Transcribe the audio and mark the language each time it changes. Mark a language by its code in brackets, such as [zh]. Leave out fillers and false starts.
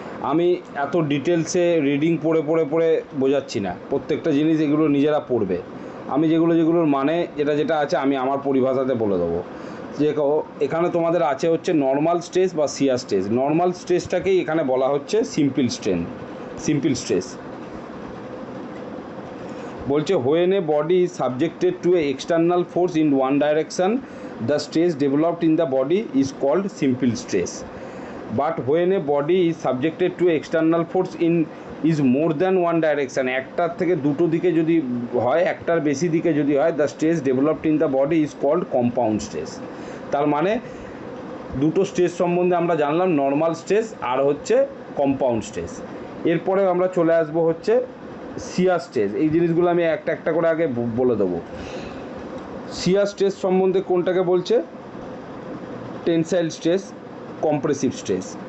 [bn] আমি এত ডিটেলসে রিডিং পড়ে পড়ে পড়ে বোঝাচ্ছি না, প্রত্যেকটা জিনিস এগুলো নিজেরা পড়বে। আমি যেগুলোর মানে যেটা আছে আমি আমার পরিভাষাতে বলে দেবো। যে এখানে তোমাদের আছে হচ্ছে নর্মাল স্ট্রেস বা শিয়ার স্ট্রেস। নর্মাল স্ট্রেসটাকেই এখানে বলা হচ্ছে সিম্পল স্ট্রেস। বলছে [en] when a body is subjected to a external force in one direction, the stress developed in the body is called simple stress. But when a body is subjected to external force in is more than one direction, [bn] একটার থেকে দুটো দিকে যদি হয়, [en] একটার বেশি দিকে যদি হয়, the stress developed in the body is called compound stress. [bn] তার মানে দুটো স্ট্রেস সম্বন্ধে আমরা জানলাম, নর্মাল স্ট্রেস আর হচ্ছে কম্পাউন্ড স্ট্রেস। এরপরে আমরা চলে আসবো হচ্ছে শিয়ার স্ট্রেস। এই জিনিসগুলো আমি একটা একটা করে আগে বলে দেবো। শিয়ার স্ট্রেস সম্বন্ধে কোনটাকে বলছে? Tensile stress, compressive stress.